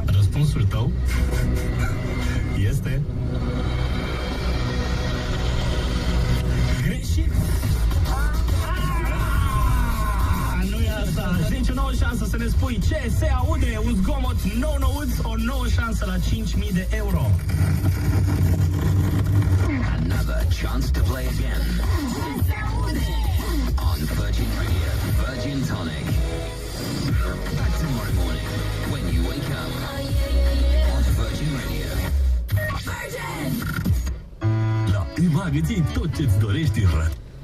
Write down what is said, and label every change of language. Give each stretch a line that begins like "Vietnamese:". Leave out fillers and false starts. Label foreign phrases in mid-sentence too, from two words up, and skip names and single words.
Romanian: Răspunsul tău este greșit. Nu e asta. Deci o nouă șansă să ne spui ce se aude. Un zgomot nou-nouț, o nouă șansă la 5.000 de euro.
English: Another chance to play again. On Virgin Radio, Virgin Tonic. Back tomorrow morning when you wake up. On Virgin Radio. Virgin!
Romanian: La EMAG îți iei tot ce-ți dorești în răt.